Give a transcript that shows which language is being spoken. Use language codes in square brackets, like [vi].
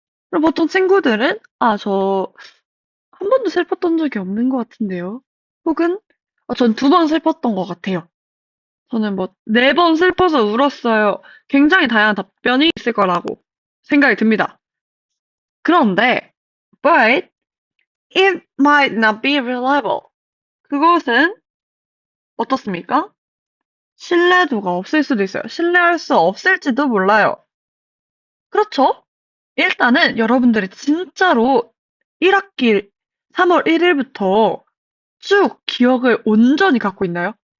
[ko] 그럼 보통 친구들은, 저 한 번도 슬펐던 적이 없는 것 같은데요. 혹은, 전 두 번 슬펐던 것 같아요. 저는 뭐, 네 번 슬퍼서 울었어요. 굉장히 다양한 답변이 있을 거라고 생각이 듭니다. 그런데, [en] but it might not be reliable. [ko] 그것은 어떻습니까? 신뢰도가 없을 수도 있어요. 신뢰할 수 없을지도 몰라요. 그렇죠? 일단은 여러분들이 진짜로 1학기 3월 1일부터 쭉 기억을 온전히 갖고 있나요?